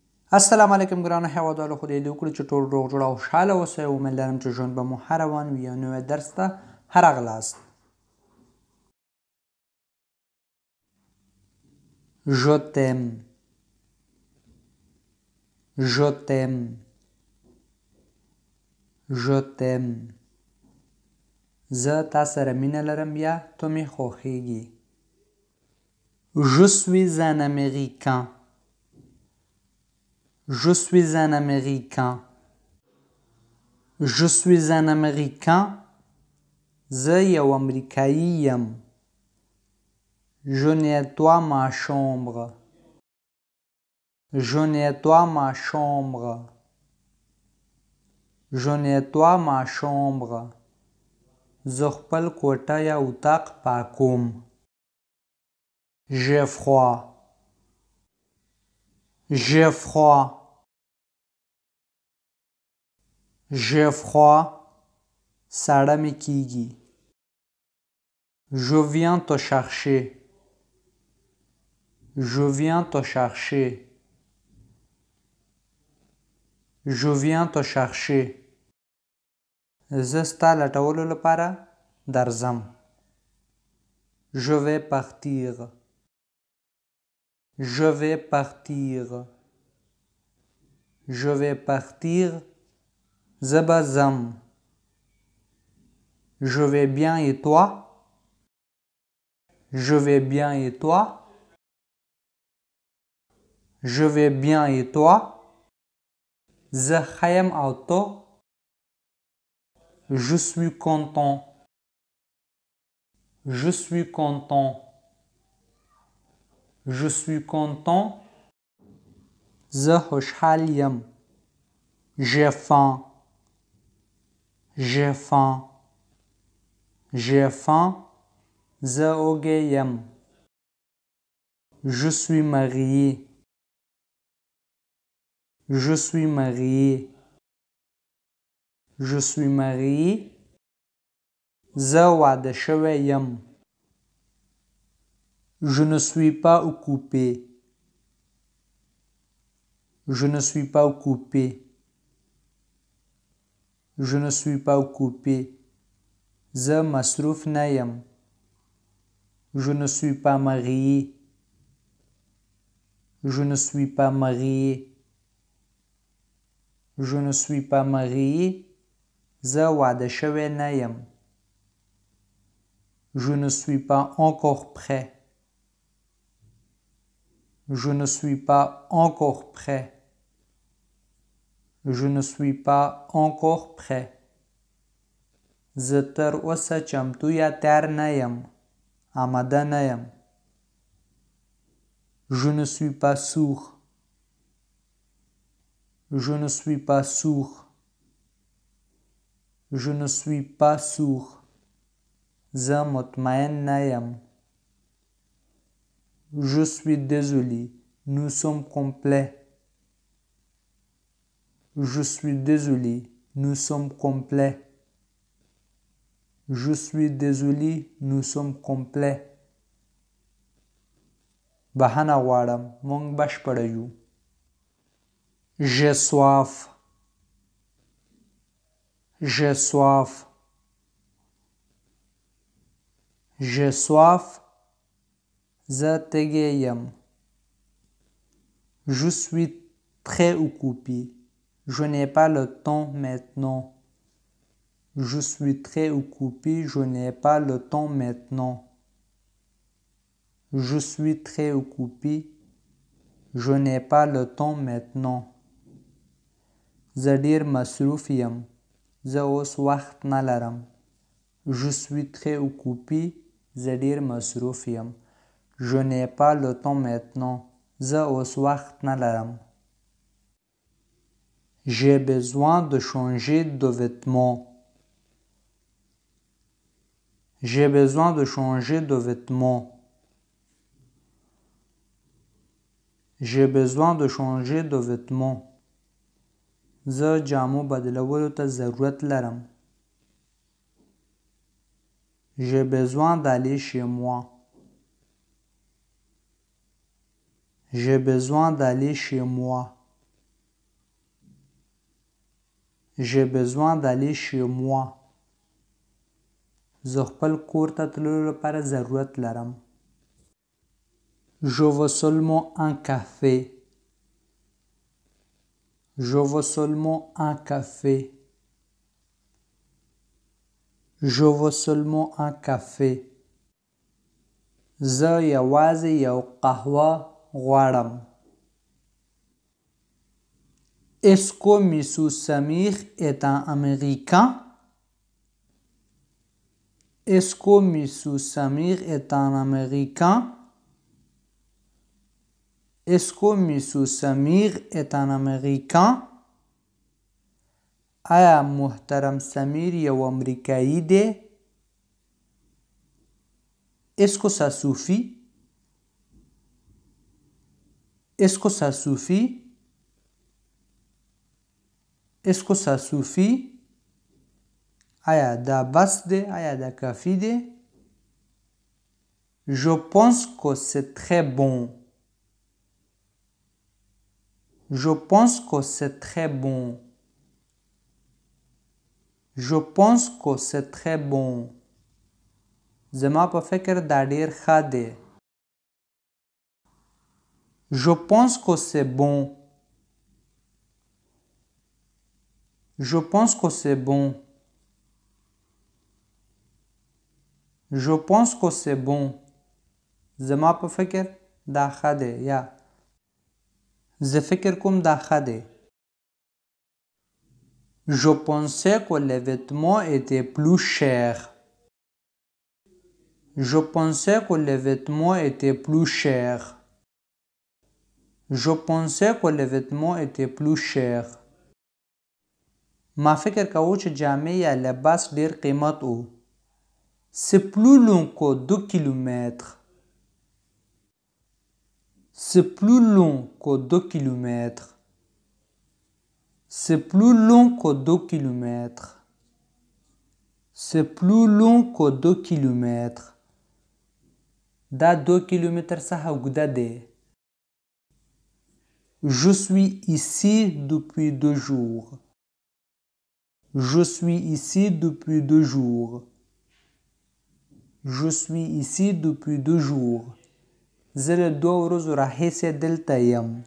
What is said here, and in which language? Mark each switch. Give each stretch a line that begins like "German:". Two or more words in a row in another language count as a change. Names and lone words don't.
Pashto: السلام علیکم ګرانو هیوادوالو، خدای دې وکړي چې ټول روغ جوړ او خوشحاله اوسئ. امید لرم چې ژوند به مو ښه روان وي. یو نوی درس ته ښه راغلاست.
French: Je t'aime. Je t'aime. Je t'aime.
Pashto: زه تا سره مینه لرم یا تو مې خوښیږي.
French: Je suis un Américain. Je suis un Américain. Je suis un Américain.
Pashto: زه یو امریکایی یم.
French: Je nettoie ma chambre. Je nettoie ma chambre. Je nettoie ma chambre.
Pashto: زه خپل کوټه یا اتاق پاکوم.
French: J'ai froid. J'ai froid. J'ai froid.
Pashto: ساړه مې کیږي.
French: Je viens te chercher. Je viens te chercher. Je viens te chercher.
Pashto: زه ستا لټولو لپاره درځم.
French: Je vais partir. Je vais partir. Je vais partir.
Pashto: زه به ځم.
French: Je vais bien et toi? Je vais bien et toi? Je vais bien et toi?
Pashto: زه ښه یم او ته؟
French: Je suis content. Je suis content. Je suis content.
Pashto: زه خوشحال یم.
French: J'ai faim. J'ai faim. J'ai faim.
Pashto: زه وږی یم.
French: Je suis marié. Je suis marié. Je suis marié.
Pashto: زه واده شوی یم.
French: Je ne suis pas occupé. Je ne suis pas occupé. Je ne suis pas occupé.
Pashto: زه مصروف نه یم.
French: Je ne suis pas marié. Je ne suis pas marié. Je ne suis pas marié.
Pashto: زه واده شوی نه یم.
French: Je ne suis pas encore prêt. Je ne suis pas encore prêt. Je ne suis pas encore prêt.
Pashto: زه تر اوسه چمتو یا تیار نه یم. آماده نه یم.
French: Je ne suis pas sûr. Je ne suis pas sûr. Je ne suis pas sûr.
Pashto: زه مطمئن نه یم.
French: Je suis désolé. Nous sommes complets. Je suis désolé. Nous sommes complets. Je suis désolé. Nous sommes complets.
Pashto: بهانه غواړم. موږ بشپړ یو.
French: J'ai soif. J'ai soif. J'ai soif.
Pashto: زه تږی یم.
French: Je suis très occupé. Je n'ai pas le temps maintenant. Je suis très occupé. Je n'ai pas le temps maintenant. Je suis très occupé. Je n'ai pas le temps maintenant.
Pashto: زه ډیر مصروف یم. زه اوس وخت نه لرم.
French: Je suis très occupé.
Pashto: زه ډیر مصروف یم.
French: Je n'ai pas le temps maintenant.
Pashto: زه اوس وخت نه لرم.
French: J'ai besoin de changer de vêtements. J'ai besoin de changer de vêtements. J'ai besoin de changer de vêtements.
Pashto: زه جامو بدلولو ته ضرورت لرم.
French: J'ai besoin d'aller chez moi. J'ai besoin d'aller chez moi. J'ai besoin d'aller chez moi.
Pashto: زه خپل کور ته تللو لپاره ضرورت لرم.
French: Je veux seulement un café. Je veux seulement un café. Je veux seulement un café.
Pashto: زه یوازې یو قهوه غواړم.
French: Est-ce que Monsieur Samir est un Américain? Est-ce que Monsieur Samir est un Américain? Est-ce que Monsieur Samir est un Américain?
Pashto: آیا محترم سمیر یو امریکایی دی؟
French: Est-ce que ça suffit? Est-ce que ça suffit? Est-ce que ça suffit?
Pashto: آیا دا بس دی؟ آیا دا کافی دی؟
French: Je pense que c'est très bon. Je pense que c'est très bon. Je pense que c'est très bon.
Pashto: زما په فکر دا ډیر ښه دی.
French: Je pense que c'est bon. Je pense que c'est bon. Je pense que c'est bon.
Pashto: زما په فکر دا ښه دی یا زه فکر کوم دا ښه دی.
French: Je pensais que les vêtements étaient plus chers. Je pensais que les vêtements étaient plus chers. Je pensais que les vêtements étaient plus chers.
Pashto: ما فکر کاوه چې جامې یا لباس ډیر قیمت وو.
French: C'est plus long que 2 kilomètres. C'est plus long que 2 kilomètres. C'est plus long que 2 kilomètres. C'est plus long que 2 kilomètres.
Pashto: دا 2 کیلومتر څخه اوږده دی.
French: Je suis ici depuis 2 jours. Je suis ici depuis 2 jours. Je suis ici depuis 2 jours.
Pashto: زه له 2 ورځو راهیسې دلته یم.